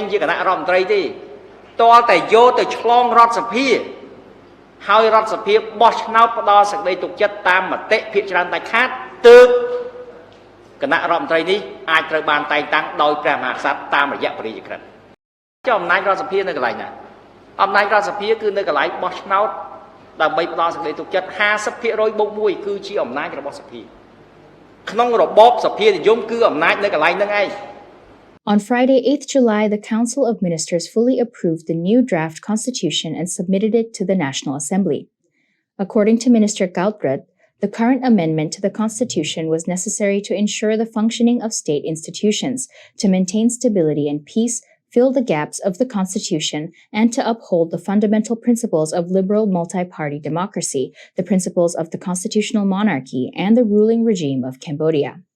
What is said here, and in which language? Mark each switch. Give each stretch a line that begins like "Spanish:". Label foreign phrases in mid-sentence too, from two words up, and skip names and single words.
Khmer: ជាគណៈរដ្ឋមន្ត្រីទេតលតែយកទៅឆ្លងរដ្ឋសភាហើយរដ្ឋសភាបោះឆ្នោតផ្ដល់សេចក្តីទុកចិត្តតាមមតិភាគច្រើនដាច់ខាតទើបគណៈរដ្ឋមន្ត្រីនេះអាចត្រូវបានតែងតាំងដោយព្រះមហាក្សត្រតាមរយៈព្រះរាជក្រឹត្យចុះអំណាចរដ្ឋសភានៅកន្លែងណាអំណាចរដ្ឋសភាគឺនៅកន្លែងបោះឆ្នោតដើម្បីផ្ដល់សេចក្តីទុកចិត្ត 50% បូក 1 គឺជាអំណាចរបស់សភាក្នុងរបបសភានិយមគឺអំណាចនៅកន្លែងហ្នឹងឯង
English: On Friday, 8th July, the Council of Ministers fully approved the new draft constitution and submitted it to the National Assembly. According to Minister Khaotrat, the current amendment to the constitution was necessary to ensure the functioning of state institutions, to maintain stability and peace, fill the gaps of the constitution, and to uphold the fundamental principles of liberal multi-party democracy, the principles of the constitutional monarchy, and the ruling regime of Cambodia.